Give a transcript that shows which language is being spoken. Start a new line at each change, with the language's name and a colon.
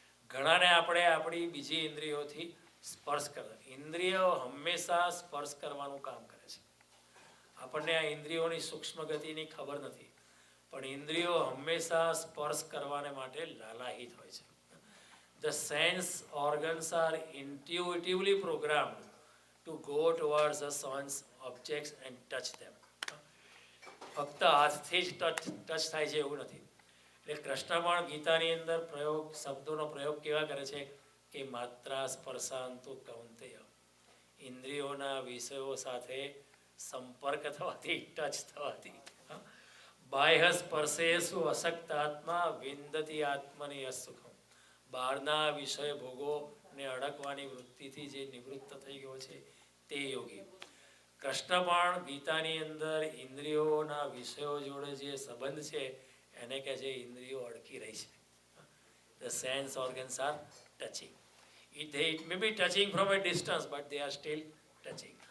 Gujarati: ઘણાને આપણે આપણી બીજી ઇન્દ્રિયોથી સ્પર્શ કરે. ઇન્દ્રિયો હંમેશા સ્પર્શ કરવાનું કામ કરે છે. આપણને આ ઇન્દ્રિયોની સૂક્ષ્મ ગતિની ખબર નથી, પણ ઇન્દ્રિયો હંમેશા સ્પર્શ કરવાને માટે લાલાયિત હોય છે.
English: The sense organs are intuitively programmed to go towards the sense objects and touch them.
Gujarati: ફક્ત હાથથી જ ટચ થાય છે એવું નથી. એટલે કૃષ્ણ પણ ગીતાની અંદર શબ્દોનો પ્રયોગ કેવા કરે છે કે
Sanskrit: માત્રા સ્પર્શાંતો કૌંતેય,
Gujarati: ઇન્દ્રિયોના વિષયો સાથે સંપર્ક થવાથી, ટચ થવાથી,
Sanskrit: બાહ્ય સ્પર્શેષુ અશક્તાત્મા વિંદતી આત્મની અસુખમ.
Gujarati: બહારના વિષય ભોગોને અડકવાની વૃત્તિથી જે નિવૃત્ત થઈ ગયો છે તે યોગી. કૃષ્ણ પણ ગીતાની અંદર ઇન્દ્રિયોના વિષયો જોડે જે સંબંધ છે એને કહે છે ઇન્દ્રિયો અડકી રહી છે.
English: The sense organs are touching. It may be touching from a distance, but they are still touching.